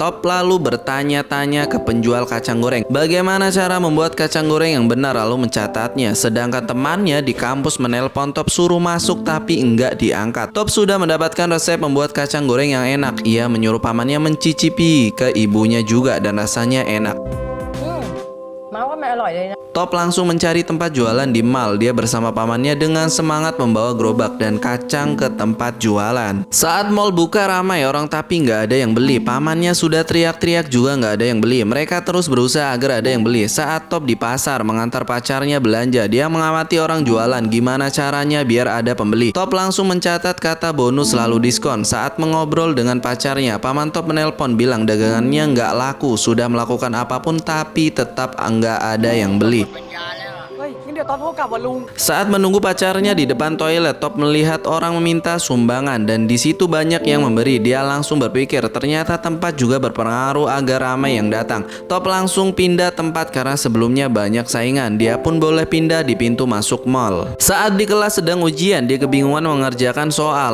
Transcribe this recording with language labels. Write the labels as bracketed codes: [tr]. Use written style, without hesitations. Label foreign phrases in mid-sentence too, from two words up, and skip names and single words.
[id] Top lalu bertanya-tanya ke penjual kacang goreng bagaimana cara membuat kacang goreng yang benar, lalu mencatatnya. Sedangkan temannya di kampus menelpon Top suruh masuk tapi enggak diangkat. Top sudah mendapatkan resep membuat kacang goreng yang enak. Ia menyuruh pamannya mencicipi ke ibunya juga dan rasanya enak. [th] มาว่ามันอร่อยเลยนะ [id] Top langsung mencari tempat jualan di mall. Dia bersama pamannya dengan semangat membawa gerobak dan kacang ke tempat jualan. Saat mall buka ramai orang tapi nggak ada yang beli. Pamannya sudah teriak-teriak juga nggak ada yang beli. Mereka terus berusaha agar ada yang beli. Saat Top di pasar mengantar pacarnya belanja, dia mengamati orang jualan gimana caranya biar ada pembeli. Top langsung mencatat kata bonus lalu diskon. Saat mengobrol dengan pacarnya, paman Top menelpon bilang dagangannya nggak laku. Sudah melakukan apapun tapi tetap nggak ada yang beli. [th] เฮ้ยงั้นเดี๋ยวตอบเขากลับว่าลุง [id] Saat menunggu pacarnya di depan toilet, Top melihat orang meminta sumbangan dan di situ banyak yang memberi. Dia langsung berpikir ternyata tempat juga berpengaruh agar ramai yang datang. Top langsung pindah tempat karena sebelumnya banyak saingan. Dia pun boleh pindah di pintu masuk mall. Saat di kelas sedang ujian, dia kebingungan mengerjakan soal.